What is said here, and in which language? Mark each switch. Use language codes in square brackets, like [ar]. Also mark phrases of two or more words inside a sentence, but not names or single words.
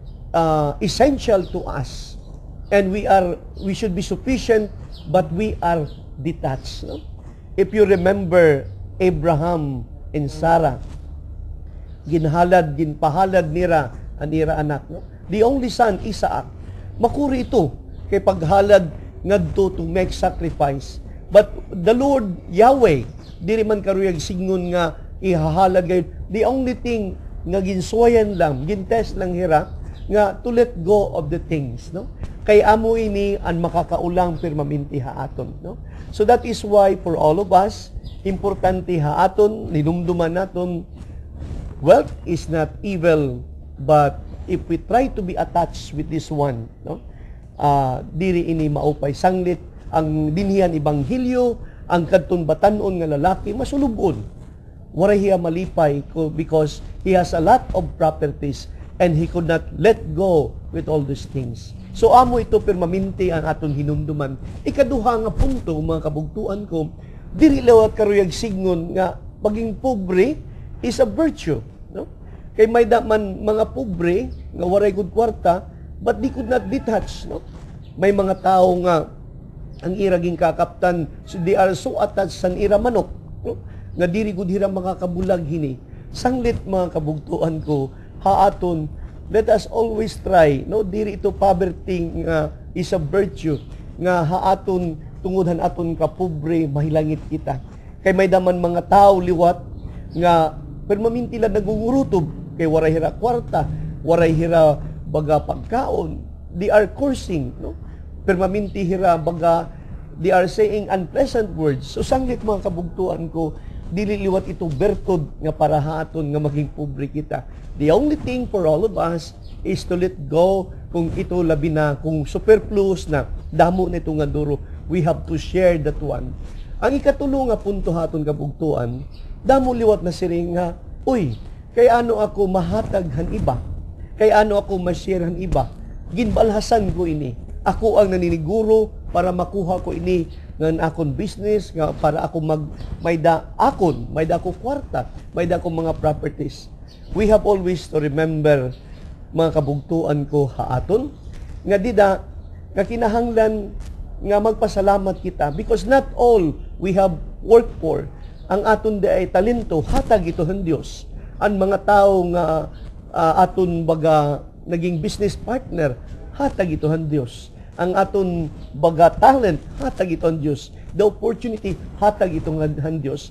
[en] essential to us. And we should be sufficient, but we are detached. No? If you remember Abraham and Sarah, [war] ginpahalad nira anira anak. No? [en] The only son, Isaac. [war] Makuri ito kay paghalad ngadto [en] to make sacrifice. But the Lord, Yahweh, [war] diri man karuyag singon nga ihahalad gayon. [en] The only thing [war] nga ginsuwayan lang, gintest lang hira, nga [en] to let go of the things. No? [war] Kay amo ini ang makakaulang permanente haaton. [en] No? So that is why for all of us, [war] importante haaton, ninumduman naton, [en] wealth is not evil, but if we try to be attached with this one, no? [war] Diri ini maupay sanglit, ang dinhian ibanghilyo, ang kadton batanon nga lalaki, masulubon. Wala hiya malipay [en] because he has a lot of properties and he could not let go with all these things. [war] So amo ito permanente ang aton hinumduman. Ikaduha nga punto, mga kabugtuan ko, diri lawat karuyag signon nga paging pobre [en] is a virtue. [war] No? Kay may daman mga pobre nga waray gud kwarta, [en] but they could not detach. No? [war] May mga tao nga ang iraging kakaptan, [en] so they are so attached [war] sa ira manok. [en] No? [war] Nga diri gud hira makakabulag hini. Sanglit mga kabugtuan ko, haaton, [en] let us always try, [war] no, diri ito poverty nga [en] is a virtue [war] nga haaton tungodhan aton ka pobre mahilangit kita. Kay may daman mga tao liwat nga permanente la nagungurutob kay waray hira kwarta, waray hira baga pagkaon. [en] They are cursing, no? [war] Permanente hira baga [en] they are saying unpleasant words. [war] So sanglit mga kabugtuan ko, dili liwat ito bertod nga para haaton nga maging pobre kita. [en] The only thing for all of us is to let go [war] kung ito labi na, kung superfluous na, damo na ito nga duro. [en] We have to share that one. [war] Ang ikatulo nga punto haton kabugtuan, damo liwat na siring nga, uy, kay ano ako mahatag han iba? Kay ano ako ma-share han iba? Ginbalhasan ko ini. Ako ang naniniguro para makuha ko ini ng akon business, nga para ako may da ko kwarta, may da ko mga properties. [en] We have always to remember, [war] mga kabugtuan ko haaton, nga dida, nga kinahanglan nga magpasalamat kita [en] because not all we have worked for. [war] Ang aton di ay talento, hatag ito ng Diyos. Ang mga tao nga aton baga naging business partner, hatag ito ng Diyos. Ang aton baga talent, hatag ito ng Diyos. [en] The opportunity, [war] hatag ito ng Diyos.